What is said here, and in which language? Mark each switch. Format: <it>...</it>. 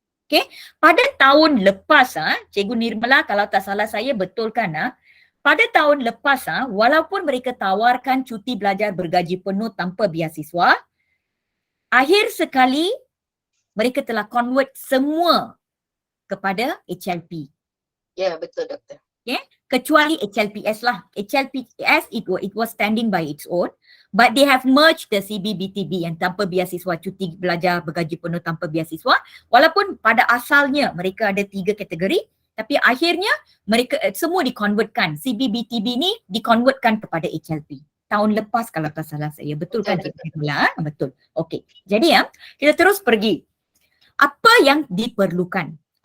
<ms>Okay, pada tahun lepas, Cikgu Nirmala kalau tak salah saya betulkan, pada tahun lepas, walaupun mereka tawarkan cuti belajar bergaji penuh tanpa beasiswa, akhir sekali mereka telah convert semua kepada HLP. Ya, betul doktor. Okay? Kecuali HLPS lah.</ms> <en>HLPS it was standing by its own, but they have merged the CBBTB</en> <ms>yang tanpa biasiswa, cuti belajar bergaji penuh tanpa biasiswa. Walaupun pada asalnya mereka ada 3 kategori, tapi akhirnya mereka semua dikonvertkan. CBBTB ni dikonvertkan kepada HLP. Tahun lepas kalau tak salah saya. Betul kan? Betul. Okey. Jadi kita terus pergi. Apa yang diperlukan?</ms>